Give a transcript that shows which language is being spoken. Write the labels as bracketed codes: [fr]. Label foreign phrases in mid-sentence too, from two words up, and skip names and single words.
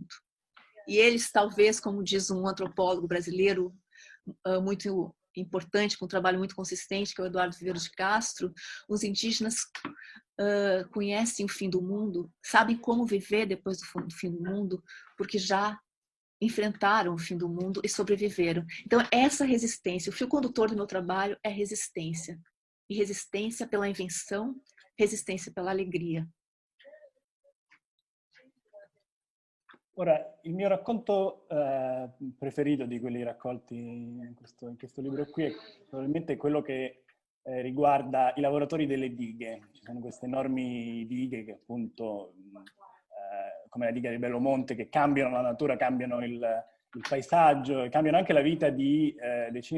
[pt] E eles, talvez, como diz um antropólogo brasileiro muito importante, com um trabalho muito consistente, que é o Eduardo Viveiros de Castro, os indígenas conhecem o fim do mundo, sabem como viver depois do fim do mundo, porque já enfrentaram o fim do mundo e sobreviveram. Então, essa resistência, o fio condutor do meu trabalho é resistência. E resistência pela invenção, resistência pela alegria. [it] Ora, il mio racconto preferito di quelli raccolti in questo libro qui è probabilmente quello che riguarda i lavoratori delle dighe. Ci sono queste enormi dighe che appunto, come la diga di Bellomonte, che cambiano la natura, cambiano il paesaggio e cambiano anche la vita di decine